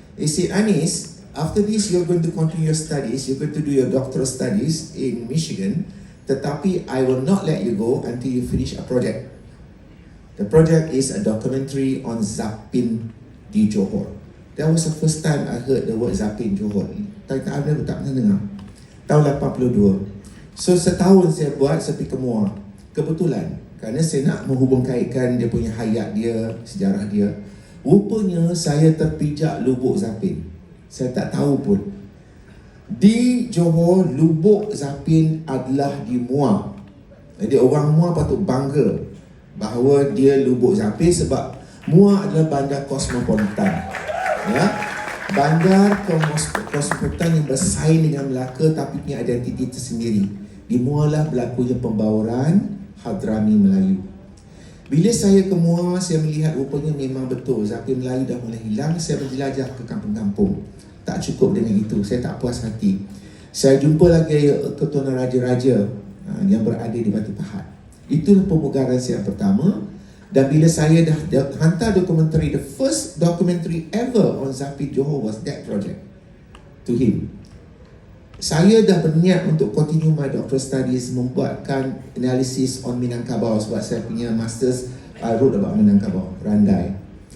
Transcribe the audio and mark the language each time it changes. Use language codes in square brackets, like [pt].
[en] He said, Anis, after this you're going to continue your studies, you're going to do your doctoral studies in Michigan, tetapi I will not let you go until you finish a project. The project is a documentary on Zapin di Johor. That was the first time I heard the word Zapin Johor. [ms] Tak pernah dengar. Tahun 82. So setahun saya buat, saya pergi ke Muar. Kebetulan, kerana saya nak menghubung kaitkan dia punya hayat dia, sejarah dia. Rupanya saya terpijak lubuk Zapin. Saya tak tahu pun. Di Johor, lubuk Zapin adalah di Muar. Jadi orang Muar patut bangga bahawa dia lubuk Zapin sebab Muar adalah bandar kosmopolitan. Ya, bandar kosmopolitan yang bersaing dengan Melaka tapi punya identiti tersendiri. Di Muar lah berlakunya pembauran Hadrami Melayu. Bila saya ke Muar, saya melihat rupanya memang betul Zapin Melayu dah mulai hilang. Saya berjelajah ke kampung-kampung. Tak cukup dengan itu, saya tak puas hati. Saya jumpa lagi keturunan raja-raja yang berada di Batu Pahat. Itulah pemugaran saya pertama. Dan bila saya dah hantar dokumentari, [en] the first documentary ever on Zapin Johor was that project to him. [ms] Saya dah berniat untuk [en] continue my doctoral studies, [ms] membuatkan analisis on Minangkabau sebab saya punya masters, [en] I wrote about [ms] Minangkabau, Randai.